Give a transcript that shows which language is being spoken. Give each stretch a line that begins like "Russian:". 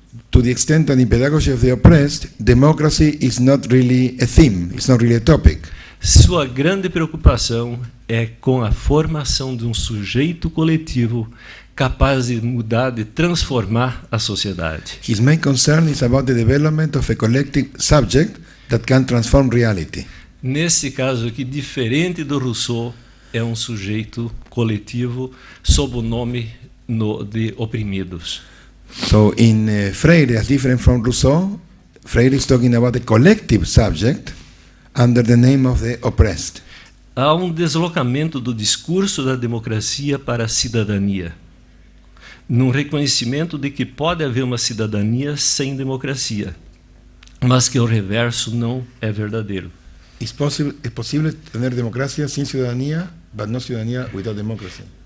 English: To the extent that in pedagogy of the oppressed, democracy is not really a theme, it's not really a topic.
Portuguese: Sua grande preocupação é com a formação de um sujeito coletivo capaz de mudar, de transformar a sociedade.
English: His main concern is about the development of a collective subject that can transform reality.
Portuguese: Nesse caso aqui, diferente do Rousseau, é um sujeito coletivo sob o nome de oprimidos.
English: So in Freire, as different from Rousseau, Freire is talking about a collective subject under the name of the oppressed.
Portuguese: Há um deslocamento do discurso da democracia para a cidadania, num reconhecimento de que pode haver uma cidadania sem democracia, mas que o reverso não é verdadeiro. É possível ter democracia sem cidadania,
English: but no cidadania without democracy.